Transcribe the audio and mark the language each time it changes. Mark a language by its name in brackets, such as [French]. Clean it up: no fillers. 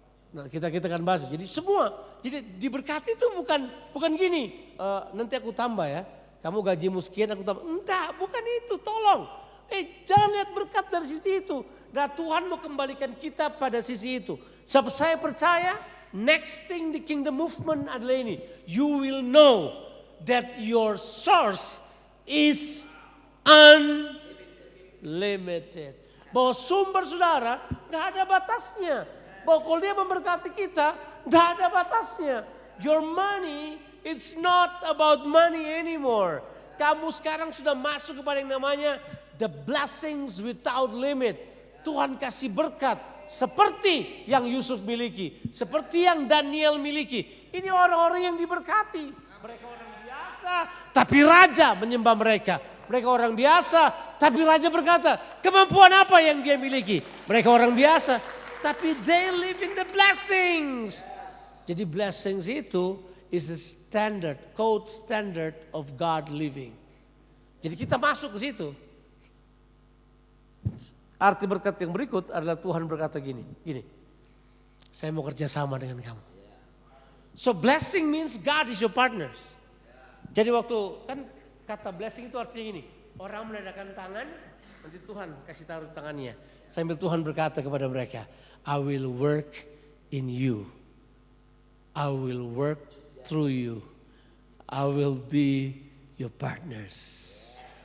[Indonesian] Nah kita kan bahas, jadi semua, jadi diberkati itu bukan gini, nanti aku tambah ya, kamu gajimu sekian aku tambah, enggak, bukan itu, tolong. Jangan lihat berkat dari sisi itu. Nah Tuhan mau kembalikan kita pada sisi itu. Sebab saya percaya [English] next thing the kingdom movement [Indonesian] adalah ini. [English] You will know that your source is unlimited. [Indonesian] Bahwa sumber saudara gak ada batasnya. Bahwa kalau dia memberkati kita gak ada batasnya. [English] Your money it's not about money anymore. [Indonesian] Kamu sekarang sudah masuk kepada yang namanya [English] the blessings without limit. [Indonesian] Tuhan kasih berkat seperti yang Yusuf miliki. Seperti yang Daniel miliki. Ini orang-orang yang diberkati. Mereka orang biasa tapi raja menyembah mereka. Mereka orang biasa tapi raja berkata kemampuan apa yang dia miliki. Mereka orang biasa tapi [English] they live in the blessings. Jadi blessings itu is a standard, code standard of God living. [Indonesian] Jadi kita masuk ke situ. Arti berkat yang berikut adalah Tuhan berkata gini, saya mau kerja sama dengan kamu. [English] So blessing means God is your partners. [Indonesian] Jadi waktu kan kata blessing itu artinya gini, orang menandakan tangan, nanti Tuhan kasih taruh tangannya. Sambil Tuhan berkata kepada mereka, [English] I will work in you. I will work through you. I will be your partners.